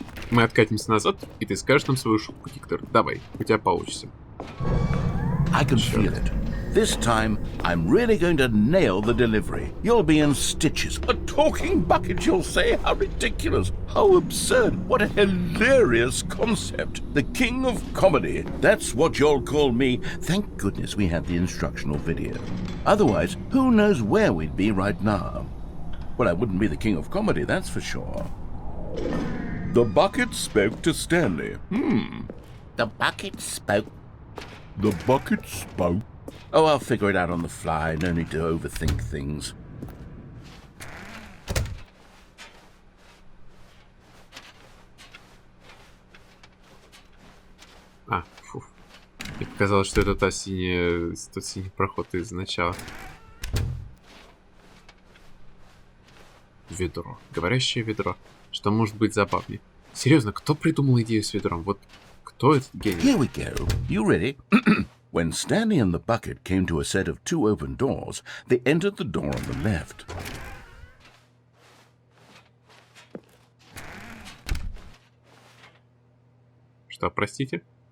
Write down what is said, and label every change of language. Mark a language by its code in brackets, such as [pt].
[ru] Мы откатимся назад, и ты скажешь нам свою шутку, Виктор. Давай, у тебя получится. [en] I can feel it. This time, I'm really going to nail the delivery. You'll be in stitches. A talking bucket, you'll say? How ridiculous. How absurd. What a hilarious concept. The king of comedy. That's what you'll call me. Thank goodness we had the instructional video. Otherwise, who knows where we'd be right now. Well, I wouldn't be the king of comedy, that's for sure. The bucket spoke to Stanley. The bucket spoke. The bucket spoke. Oh, I'll figure it out on the fly. No need to overthink things. [ru] А, фу. Мне показалось, что это тот синий проход из начала. Ведро. Говорящее ведро. Что может быть забавнее? Серьезно, кто придумал идею с ведром? Вот кто этот гений? [en] Here we go. You ready? When Stanley and the bucket came to a set of two open doors, they entered the door on the left. [ru] Что, простите?